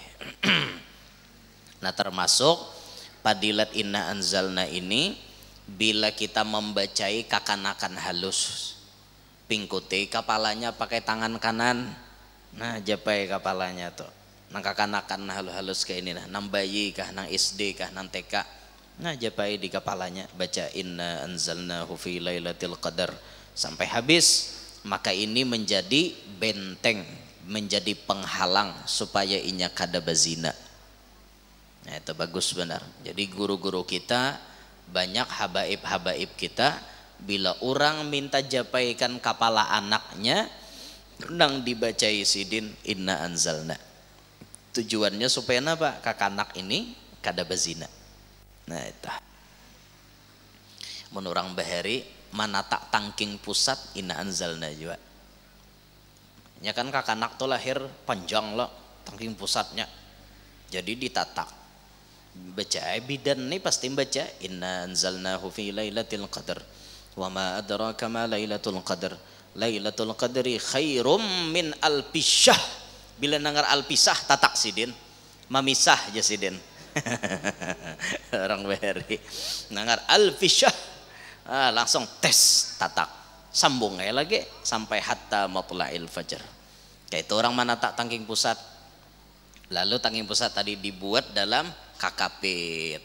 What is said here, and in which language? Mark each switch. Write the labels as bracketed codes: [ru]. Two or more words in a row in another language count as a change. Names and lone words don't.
[bjn] Nah termasuk padilat [ar] إنا أنزلنا [bjn] ini, bila kita membacai kakanakan halus, pingkuti kepalanya pakai tangan kanan, nah japai kepalanya tuh, nang kakanakan halus kayak ini, nang bayi kah, nang SD kah, nang TK, nah japai di kepalanya baca [ar] إنا أنزلناه في ليلة القدر [bjn] sampai habis. Maka ini menjadi benteng, menjadi penghalang supaya inya kada bazina. Nah itu bagus benar. Jadi guru-guru kita, banyak habaib kita, bila orang minta japaikan kepala anaknya, nang dibacai sidin [ar] إنا أنزلنا. [bjn] Tujuannya supaya apa? Kakanak ini kada bazina. Nah itu. Mun urang bahari mana tak tangking pusat [ar] إنا أنزلنا [bjn] juga. Ya kan kakanak tuh lahir panjang loh tangking pusatnya. Jadi ditatak. Baca bidan nih pasti baca [ar] إنا أنزلناه في ليلة القدر وما أدراك ما ليلة القدر ليلة القدر خير من ألف شهر. [bjn] Bila nangar alpisah tatak sidin, mamisah aja sidin. Orang Bahari nangar alfisyahr, langsung tes tatak, sambung ya lagi sampai [ar] حتى مطلع الفجر. [bjn] Kayak itu orang mana tak tangking pusat. Lalu tangking pusat tadi dibuat dalam kakapit.